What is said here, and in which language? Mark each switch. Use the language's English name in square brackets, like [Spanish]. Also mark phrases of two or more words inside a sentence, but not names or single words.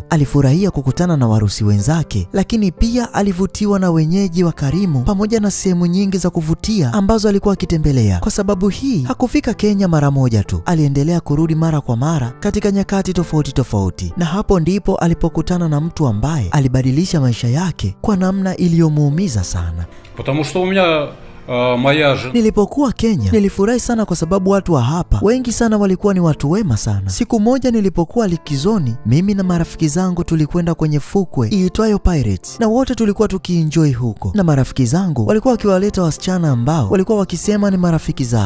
[Swahili] Alifurahia kukutana na Warusi wenzake, lakini pia alivutiwa na wenyeji wa karimu pamoja na sehemu nyingi za kuvutia ambazo alikuwa akitembelea. Kwa sababu hii, hakufika Kenya mara moja tu. Aliendelea kurudi mara kwa mara katika nyakati tofauti tofauti. Na hapo ndipo alipokutana na mtu ambaye alibadilisha maisha yake kwa namna iliyomuumiza sana. [Russian] Потому что у меня [Swahili] Nilipokuwa Kenya, nilifurahi sana kwa sababu watu wa hapa wengi sana walikuwa ni watu wema sana. Siku moja nilipokuwa likizoni, mimi na marafiki zangu tulikwenda kwenye fukwe iitwayo Pirates, na wote tulikuwa tukienjoy huko. Na marafiki zangu walikuwa wakiwaleta wasichana ambao walikuwa wakisema ni marafiki zao.